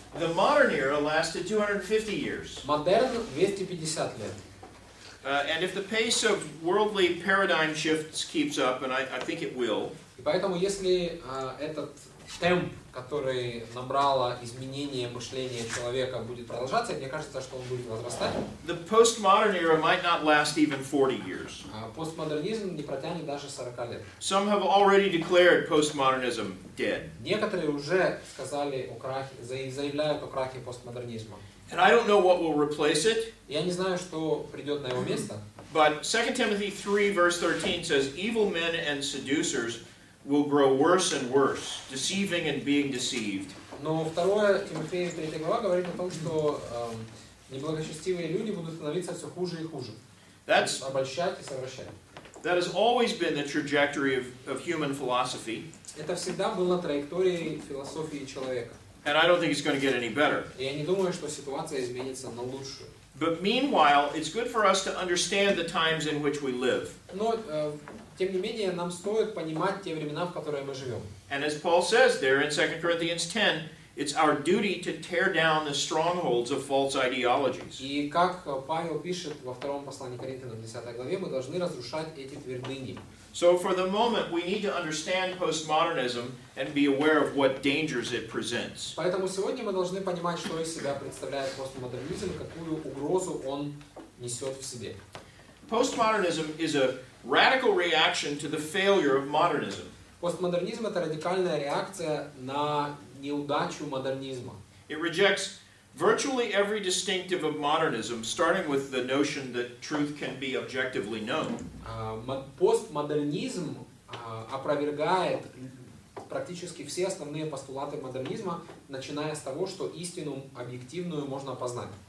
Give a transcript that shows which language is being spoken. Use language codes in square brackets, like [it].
[en] The modern era lasted 250 years. [ru] Модерн 250 лет. [en] And if the pace of worldly paradigm shifts keeps up, and I think it will, [ru] И поэтому, если этот темп, который набрало изменение мышления человека, будет продолжаться, мне кажется, что он будет возрастать. [en] the postmodern era might not last even 40 years. [ru] Постмодернизм не протянет даже 40 лет. [en] Some have already declared postmodernism dead. [ru] Некоторые уже сказали о крахе, заявляют о крахе постмодернизма. [en] And I don't know what will replace it. [ru] Я не знаю, что придет на его место. [en] But 2 Timothy 3 verse 13 says, evil men and seducers will grow worse and worse, deceiving and being deceived. [ru] Но 2 Тимофея 3 глава говорит о том, что неблагочестивые люди будут становиться все хуже и хуже. Обольщать и совращать. [en] That has always been the trajectory of human philosophy. [ru] Это всегда было на траектории философии человека. [en] And I don't think it's going to get any better. [ru] И я не думаю, что ситуация изменится на лучшую. [en] But meanwhile, it's good for us to understand the times in which we live. [ru] Но тем не менее, нам стоит понимать те времена, в которые мы живем. [en] And as Paul says there in 2 Corinthians 10, it's our duty to tear down the strongholds of false ideologies. [ru] И как Павел пишет во втором послании к Коринфянам 10 главе, мы должны разрушать эти твердыни. [en] So for the moment, we need to understand postmodernism and be aware of what dangers it presents. [ru] Поэтому сегодня мы должны понимать, что из себя представляет постмодернизм, какую угрозу он несет в себе. [en] Postmodernism is a radical reaction to the failure of modernism. [ru] Постмодернизм — это радикальная реакция на неудачу модернизма. [en] It rejects virtually every distinctive of modernism, starting with the notion that truth can be objectively known. [ru] Постмодернизм опровергает практически все основные постулаты модернизма, начиная с того, что истину объективную можно познать.